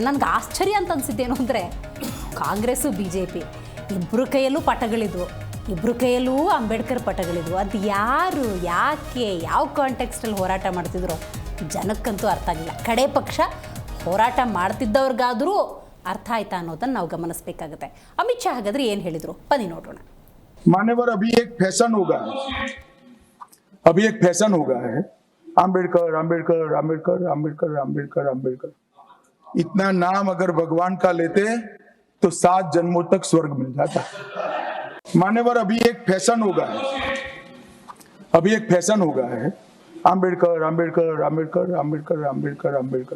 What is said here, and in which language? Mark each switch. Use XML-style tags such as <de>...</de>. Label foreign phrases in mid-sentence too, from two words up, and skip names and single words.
<kn>ನನಗೆ ಆಶ್ಚರ್ಯ ಅಂತ ಅನಿಸಿದ್ದೇನು ಅಂದರೆ, ಕಾಂಗ್ರೆಸ್ಸು BJP ಇಬ್ಬರು ಕೈಯಲ್ಲೂ ಪಟಗಳಿದ್ವು, ಇಬ್ಬರು ಕೈಯಲ್ಲೂ ಅಂಬೇಡ್ಕರ್ ಪಟಗಳಿದ್ವು. ಅದು ಯಾರು, ಯಾಕೆ, ಯಾವ ಕಾಂಟೆಕ್ಸ್ಟಲ್ಲಿ ಹೋರಾಟ ಮಾಡ್ತಿದ್ರು ಜನಕ್ಕಂತೂ ಅರ್ಥ ಆಗಿಲ್ಲ. ಕಡೆ ಪಕ್ಷ ಹೋರಾಟ ಮಾಡ್ತಿದ್ದವ್ರಿಗಾದರೂ ಅರ್ಥ ಆಯ್ತಾ ಅನ್ನೋದನ್ನು ನಾವು ಗಮನಿಸಬೇಕಾಗುತ್ತೆ. ಅಮಿತ್ ಶಾ ಹಾಗಾದ್ರೆ ಏನು ಹೇಳಿದ್ರು ಬನ್ನಿ ನೋಡೋಣ.</kn> <hi>मान्यवर अभी एक फैशन होगा है अंबेडकर अंबेडकर अंबेडकर अंबेडकर अंबेडकर अंबेडकर। इतना नाम अगर भगवान का लेते तो 7 जन्मों तक स्वर्ग मिल जाता। मान्यवर अभी एक फैशन होगा है अंबेडकर अंबेडकर अंबेडकर अंबेडकर अंबेडकर अंबेडकर।</hi>